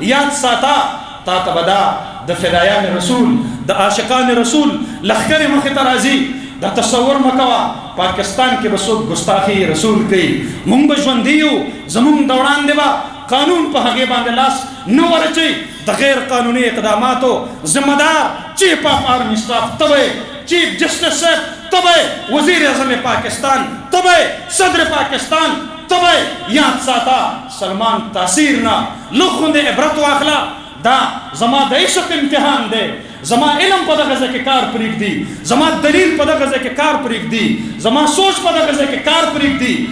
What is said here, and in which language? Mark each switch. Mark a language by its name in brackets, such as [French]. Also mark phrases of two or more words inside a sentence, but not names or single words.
[Pashto] یاد ساته تا ته به دا د فدایان رسول، د عاشقان رسول لښکرې مخې ته راځي. دا تصور مه کوه پاکستان کې به څوک ګستاخي رسول کوي. مونږ به ژوندي یو، زمونږ د وړاندې به قانون په هغې باندې لاس نه ورچوي. د غیر قانوني اقداماتو ذمه دار [English] Chief of Army Staff [Pashto] ته به [English] Chief Justice [Pashto] صاحب، ته به وزیر اعظم پاکستان، ته به صدر پاکستان، ته به یاد ساته سلمان تاثیر نه لږ غوندې عبرت واخله. دا زما د عشق امتحان دی. زما علم په دغه ځای کې کار پرېږدي، زما دلیل په دغه ځای کې کار پرېږدي، زما سوچ په دغه ځای کې کار پرېږدي.